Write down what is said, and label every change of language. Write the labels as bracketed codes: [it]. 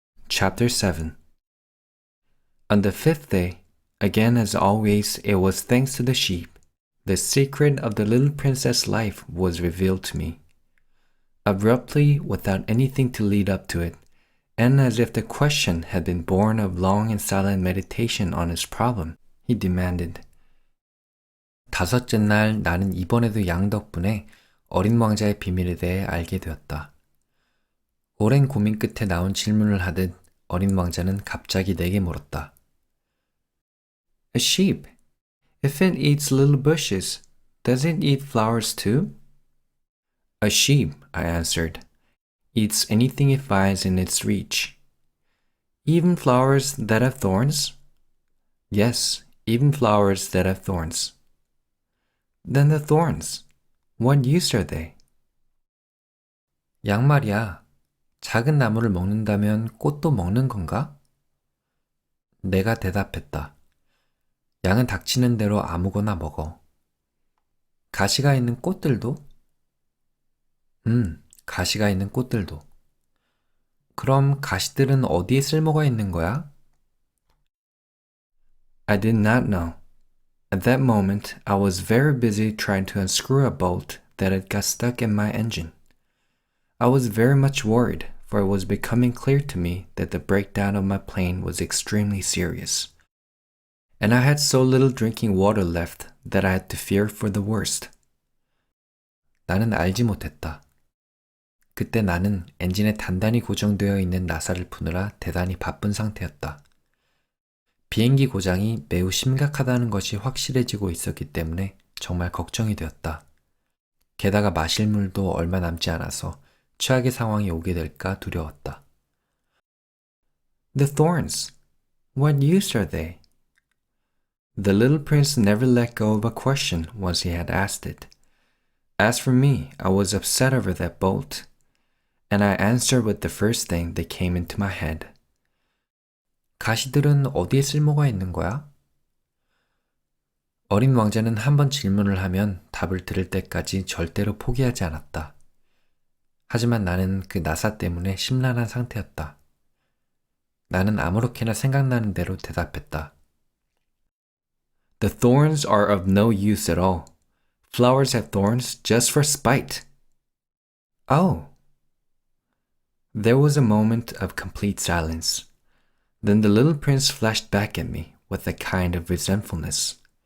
[en] Chapter 7 On the fifth day, again as always, it was thanks to the sheep, the secret of the little princess' life was revealed to me. Abruptly, without anything to lead up to it, and as if the question had been born of long and silent meditation on its problem, he demanded. [ko] 다섯째 날 나는 이번에도 양 덕분에 어린 왕자의 비밀에 대해 알게 되었다. 오랜 고민 끝에 나온 질문을 하듯 어린 왕자는 갑자기 내게 물었다. [en] A sheep, if it eats little bushes, does it eat flowers too? A sheep, I answered, eats anything it finds in its reach. Even flowers that have thorns? Yes, even flowers that have thorns. Then the thorns, what use are they? [ko] 양 말이야, 작은 나무를 먹는다면 꽃도 먹는 건가? 내가 대답했다. 양은 닥치는 대로 아무거나 먹어. 가시가 있는 꽃들도? 가시가 있는 꽃들도. 그럼 가시들은 어디에 쓸모가 있는 거야? [en] I did not know. At that moment, I was very busy trying to unscrew a bolt that had got stuck in my engine. I was very much worried, for it was becoming clear to me that the breakdown of my plane was extremely serious. And I had so little drinking water left that I had to fear for the worst. [ko] 나는 알지 못했다. 그때 나는 엔진에 단단히 고정되어 있는 나사를 푸느라 대단히 바쁜 상태였다. 비행기 고장이 매우 심각하다는 것이 확실해지고 있었기 때문에 정말 걱정이 되었다. 게다가 마실 물도 얼마 남지 않아서 최악의 상황이 오게 될까 두려웠다. [en] The thorns. What use are they? The little prince never let go of a question once he had asked it. As for me, I was upset over that bolt, and I answered with the first thing that came into my head. [ko] 가시들은 어디에 쓸모가 있는 거야? 어린 왕자는 한 번 질문을 하면 답을 들을 때까지 절대로 포기하지 않았다. 하지만 나는 그 나사 때문에 심란한 상태였다. 나는 아무렇게나 생각나는 대로 대답했다. [en] The thorns are of no use at all. Flowers have thorns just for spite. Oh. There was a moment of complete silence. Then the little prince flashed back at me with a kind of resentfulness.